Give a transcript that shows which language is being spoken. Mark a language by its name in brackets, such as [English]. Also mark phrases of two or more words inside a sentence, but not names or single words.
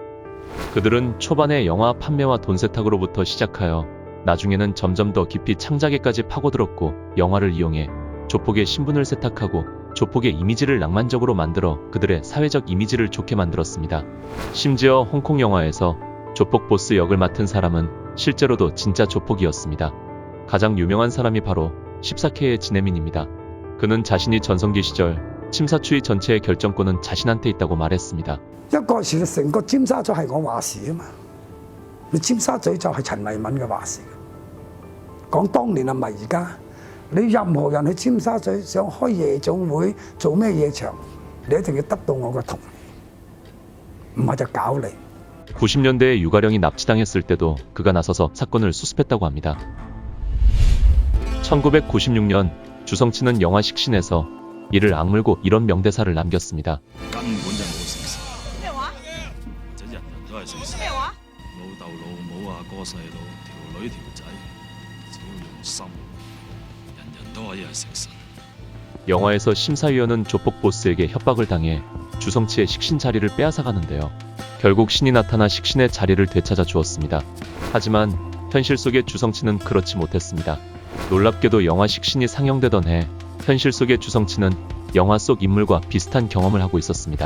[Korean] 그들은 초반에 영화 판매와 돈 세탁으로부터 시작하여 나중에는 점점 더 깊이 창작에까지 파고들었고 영화를 이용해 조폭의 신분을 세탁하고 조폭의 이미지를 낭만적으로 만들어 그들의 사회적 이미지를 좋게 만들었습니다. 심지어 홍콩 영화에서 조폭 보스 역을 맡은 사람은 실제로도 진짜 조폭이었습니다. 가장 유명한 사람이 바로 14K의 진해민입니다. 그는 자신이 전성기 시절 침사추이 전체의 결정권은 자신한테 있다고 말했습니다. [Cantonese] 一個時成個尖沙咀係我話事啊嘛，你尖沙咀就係陳慧敏嘅話事。講當年啊，唔係而家。你任何人去尖沙咀想開夜總會做咩夜場，你一定要得到我嘅同意，唔係就搞你。 [Korean] 90년대에 유가령이 납치당했을 때도 그가 나서서 사건을 수습했다고 합니다. 1996년 주성치는 영화 식신에서 이를 악물고 이런 명대사를 남겼습니다. [Cantonese] 根本就冇誠實。咩話？或者人人都係誠實。咩話？老豆老母阿哥細佬條女條仔，只要用心，人人都可以係誠實。 [Korean] 영화에서 심사위원은 조폭 보스에게 협박을 당해 주성치의 식신 자리를 빼앗아가는데요. 결국 신이 나타나 식신의 자리를 되찾아 주었습니다. 하지만 현실 속의 주성치는 그렇지 못했습니다. 놀랍게도 영화 식신이 상영되던 해 현실 속의 주성치는 영화 속 인물과 비슷한 경험을 하고 있었습니다.